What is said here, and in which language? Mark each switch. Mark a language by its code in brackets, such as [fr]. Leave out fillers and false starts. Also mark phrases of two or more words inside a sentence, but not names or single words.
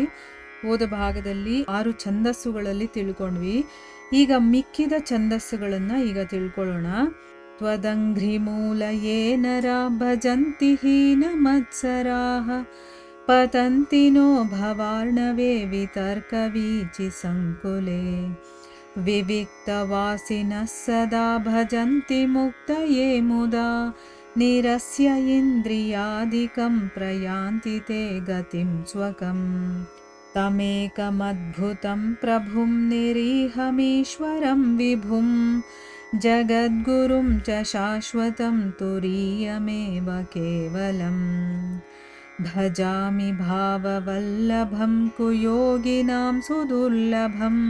[kn] ಹೋದ ಭಾಗದಲ್ಲಿ 6 ಛಂದಸ್ಸುಗಳಲ್ಲಿ ತಿಳ್ಕೊಂಡ್ವಿ. ಈಗ ಮಿಕ್ಕಿದ ಛಂದಸ್ಸುಗಳನ್ನು ಈಗ ತಿಳ್ಕೊಳ್ಳೋಣ. [sa] ತ್ವದಂಘ್ರಿ ಮೂಲ ಏನರ ಭಜಂತಿ ಹೀನ ಮತ್ಸರಾಹ ಪತಂತಿ ನೋ ಭವಾರ್ಣವೇ ವಿತರ್ಕ ವೀಚಿ ಸಂಕುಲೆ ವಿವಿಕ್ತವಾಸಿನಃ ಸದಾ ಭಜಂತಿ ಮುಕ್ತಯೇ ಮುದಾ ನಿರಸ್ಯ ಇಂದ್ರಿಯಾದಿಕಂ ಪ್ರಯಾಂತಿ ತೇ ಗತಿಂ ಸ್ವಕಂ ತಮೇಕಮದ್ಭುತಂ ಪ್ರಭುಂ ನಿರೀಹಮೀಶ್ವರಂ ವಿಭುಂ ಜಗದ್ಗುರುಂ ಚ ಶಾಶ್ವತಂ ತುರೀಯಮೇವ ಕೇವಲಂ ಭಜಾಮಿ ಭಾವವಲ್ಲಭಂ ಕುಯೋಗಿನಾಂ ಸುದುರ್ಲಭಂ